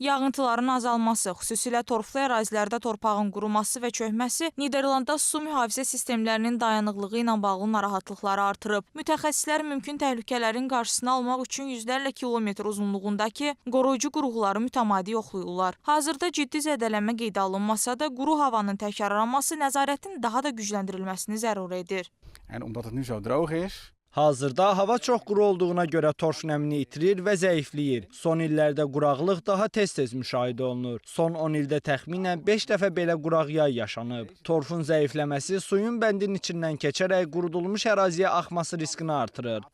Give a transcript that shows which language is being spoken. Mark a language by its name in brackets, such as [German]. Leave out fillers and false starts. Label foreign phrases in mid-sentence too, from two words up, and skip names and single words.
[Azerbaijani] Yağıntıların azalması, xüsusilə torflu ərazilərdə torpağın quruması və çökməsi Niderlandda su mühafizə sistemlərinin dayanıqlığı ilə bağlı narahatlıqları artırıb. Mütəxəssislər mümkün təhlükələrin qarşısını almaq üçün yüzlərlə kilometr uzunluğundakı qoruyucu qurğuları mütəmadi yoxlayırlar. Hazırda ciddi zədələnmə qeydə alınmasa da, quru havanın təkrarlanması nəzarətin daha da gücləndirilməsini zəruri edir. [Dutch] En omdat het nu zo droog is, [Azerbaijani] Hazırda hava çox quru olduğuna görə torf nəmini itirir və zəifləyir. Son illərdə quraqlıq daha tez-tez müşahidə olunur. Son 10 ildə təxminən 5 dəfə belə quraq yay yaşanıb. Torfun zəifləməsi suyun bəndin içindən keçərək qurudulmuş əraziyə axması riskini artırır.